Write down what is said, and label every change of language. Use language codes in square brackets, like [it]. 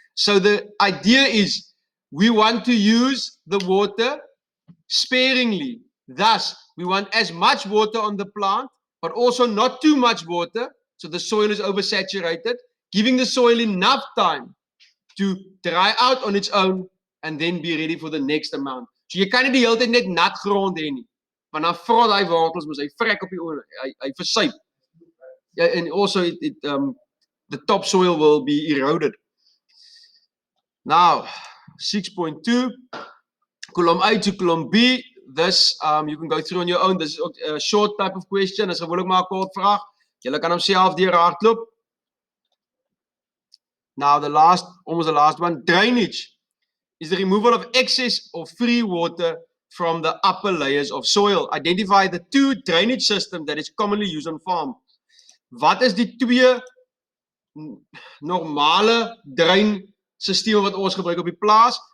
[en] So the idea is we want to use the water sparingly. Thus, we want as much water on the plant, but also not too much water, so the soil is oversaturated, giving the soil enough time to dry out on its own and then be ready for the next amount. [af] So jy kan nie die hele tyd net nat grond hê nie, want dan vrot hy wortels, mos hy vrek op die oor, hy versuip. [en] Yeah, and also the topsoil will be eroded. Now, 6.2, column A to column B. This you can go through on your own. This is a short type of question. [af] Dis gewoonlik maar 'n kort vraag. Julle kan hom self deur hardloop. [en] Now almost the last one, drainage is the removal of excess or free water from the upper layers of soil. Identify the 2 drainage systems that is commonly used on farm. [af] Wat is die 2 normale dreinstelsels wat ons gebruik op die plaas?